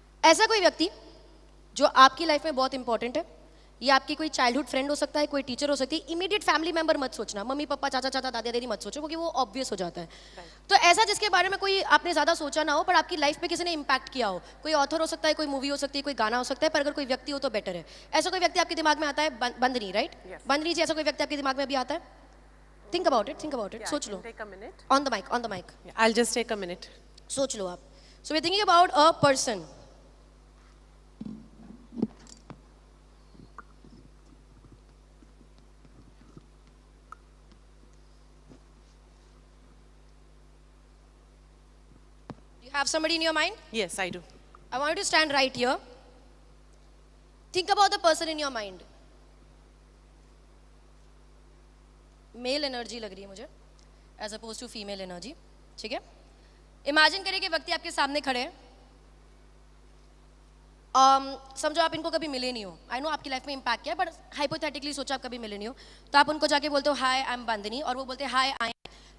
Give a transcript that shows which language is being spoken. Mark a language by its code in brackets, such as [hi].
[hi] ऐसा कोई व्यक्ति जो आपकी लाइफ में बहुत इंपॉर्टेंट है, ये आपकी कोई चाइल्डहुड फ्रेंड हो सकता है, कोई टीचर हो सकती है, इमीडिएट फैमिली मेंबर मत सोचना, मम्मी पापा चाचा चाचा दादा दादी मत सोचो, क्योंकि वो ऑब्वियस हो जाता है। तो ऐसा जिसके बारे में कोई आपने ज्यादा सोचा ना हो, पर आपकी लाइफ में किसी ने इम्पैक्ट किया हो, कोई ऑथर हो सकता है, कोई मूवी हो सकती है, कोई गाना हो सकता है, पर अगर कोई व्यक्ति हो तो बेटर है। ऐसा कोई व्यक्ति आपके दिमाग में आता है? बंदनी, राइट? बंदनी जी, ऐसा कोई व्यक्ति आपके दिमाग में भी आता है? [en] think about it, [hi] सोच लो। [en] Take a minute. On the mic, Yeah, I'll just take a minute. [hi] सोच लो आप। [en] So we thinking about a person. You have somebody in your mind? Yes, I do. I want you to stand right here. Think about the person in your mind. [hi] Mail energy लग रही है मुझे, [en] as oppose to female energy, [hi] ठीक है? Imagine करिए कि व्यक्ति आपके सामने खड़े हैं। समझो आप इनको कभी मिले नहीं हो, [en] I know [hi] आपकी लाइफ में इम्पैक्ट किया है, बट हाइपोथेटिकली सोचो आप कभी मिले नहीं हो, तो आप उनको जाके बोलते हो [en] hi I am Bandani, [hi] और वो बोलते हैं [en] Hi I am.